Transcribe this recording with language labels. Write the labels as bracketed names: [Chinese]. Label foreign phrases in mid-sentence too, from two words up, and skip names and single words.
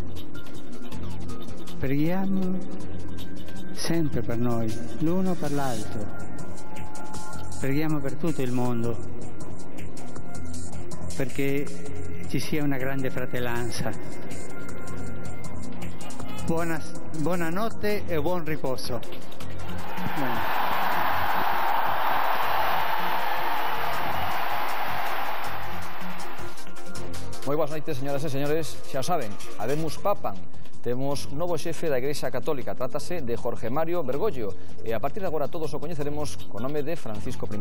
[Italian] Preghiamo sempre per noi, l'uno per l'altro, preghiamo per tutto il mondo, perché ci sia una grande fratellanza. Buonanotte e buon riposo. [Galician] Moi boas noites, señoras e señores. Xa saben, [Latin] habemus papam. [Galician] Temos novo xefe da Igrexa Católica, trátase de Jorge Mario Bergoglio, e a partir de agora todos o coñeceremos co nome de Francisco I.